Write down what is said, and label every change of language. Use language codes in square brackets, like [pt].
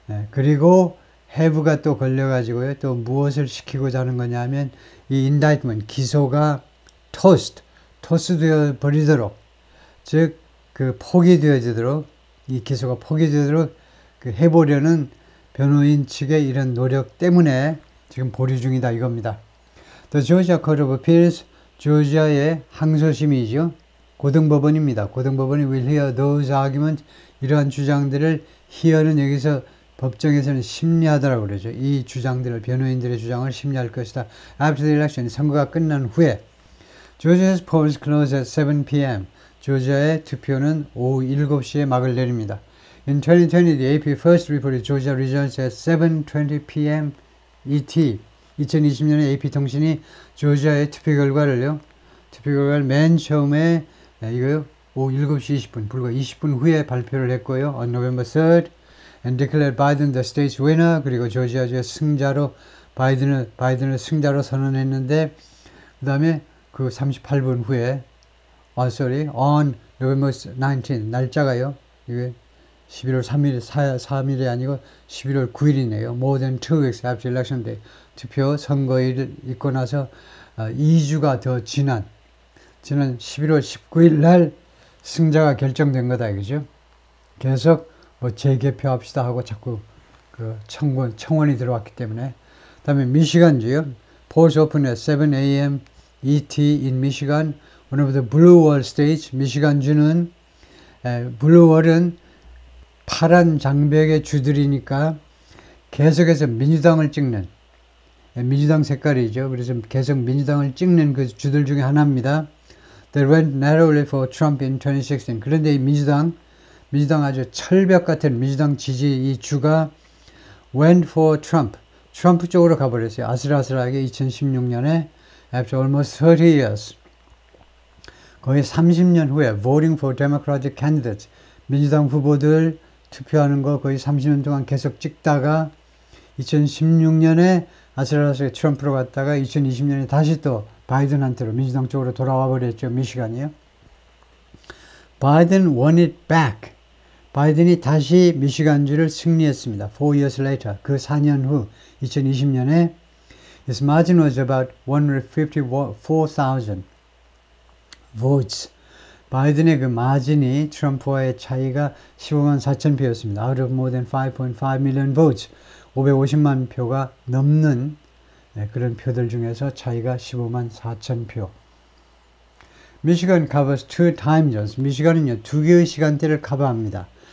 [ko] 그리고 have가 또 걸려가지고요. 또 무엇을 시키고자 하는 거냐 하면 이 indictment, 기소가 토스되어 버리도록, 즉, 그 포기되어지도록, 이 기소가 포기되도록 해보려는 변호인 측의 이런 노력 때문에 지금 보류 중이다 이겁니다. [en] The Georgia Court of Appeals, [ko] 조지아의 항소심이죠. 고등법원입니다. 고등법원이 [en] will hear those arguments, [ko] 이러한 주장들을 hear는 여기서 법정에서는 심리하다라고 그러죠. 이 주장들을, 변호인들의 주장을 심리할 것이다. [en] After the election, [ko] 선거가 끝난 후에 [en] Georgia's polls close at 7 p.m. [ko] 조지아의 투표는 오후 7시에 막을 내립니다. [en] In 2020, the AP first reported Georgia results at 7:20 p.m. ET. [ko] 2020년에 AP통신이 조지아의 투표 결과를 맨 처음에 이거요, 오후 7시 20분, 불과 20분 후에 발표를 했고요. [en] On November 3rd, and declared Biden the state's winner. [ko] 그리고 조지아주의 승자로 바이든을 승자로 선언했는데, 그 다음에 그 38분 후에 [en] on November 19, [ko] 날짜가요, 이게 11월 3일이 아니고 11월 9일이네요. [en] More than 2 weeks after election day. [ko] 투표 선거일을 있고 나서 2주가 더 지난 11월 19일 날 승자가 결정된 거다 이거죠. 계속 뭐 재개표합시다 하고 자꾸 그 청원이 들어왔기 때문에. 다음에 미시간주요. [en] Polls open at 7 a.m. ET in Michigan, one of the blue wall states. [ko] 미시간주는 블루월은 파란 장벽의 주들이니까 계속해서 민주당을 찍는, 민주당 색깔이죠. 그래서 계속 민주당을 찍는 그 주들 중에 하나입니다. [en] They went narrowly for Trump in 2016. [ko] 그런데 이 민주당 아주 철벽 같은 민주당 지지 이 주가 went for Trump. 트럼프 쪽으로 가버렸어요. 아슬아슬하게 2016년에 [en] after almost 30 years. [ko] 거의 30년 후에 [en] voting for Democratic candidates. [ko] 민주당 후보들 투표하는 거 거의 30년 동안 계속 찍다가 2016년에 아슬아슬하게 트럼프로 갔다가 2020년에 다시 또 바이든한테로 민주당 쪽으로 돌아와 버렸죠. 미시간이요. [en] 바이든 won it back. [ko] 바이든이 다시 미시간주를 승리했습니다. [en] 4 years later. [ko] 그 4년 후 2020년에 [en] his margin was about 154,000 votes. [ko] 바이든의 그 마진이 트럼프와의 차이가 15만 4천 표였습니다. [en] Out of more than 5.5 million votes. [ko] 550만 표가 넘는 그런 표들 중에서 차이가 15만 4천 표. [en] Michigan covers 2 time zones. [ko] 미시간은요, 2개의 시간대를 커버합니다.